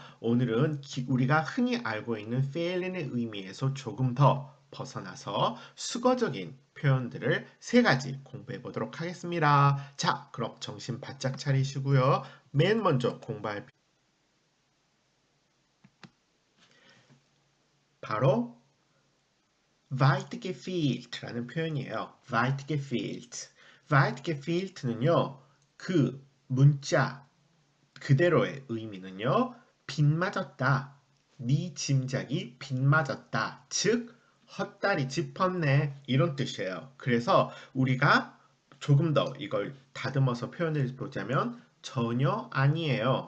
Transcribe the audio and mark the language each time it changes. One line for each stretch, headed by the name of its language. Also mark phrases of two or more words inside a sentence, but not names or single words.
Korean: 오늘은 우리가 흔히 알고 있는 feeling의 의미에서 조금 더 벗어나서 수거적인 표현들을 세 가지 공부해 보도록 하겠습니다. 자, 그럼 정신 바짝 차리시고요. 맨 먼저 공부할 바로
German: weit gefehlt
Korean: 라는 표현이에요.
German: weit gefehlt. weit gefehlt는요.
Korean: 그 문자 그대로의 의미는요. 빗맞았다. 네 짐작이 빗맞았다. 즉 헛다리 짚었네. 이런 뜻이에요. 그래서 우리가 조금 더 이걸 다듬어서 표현을 보자면 전혀 아니에요.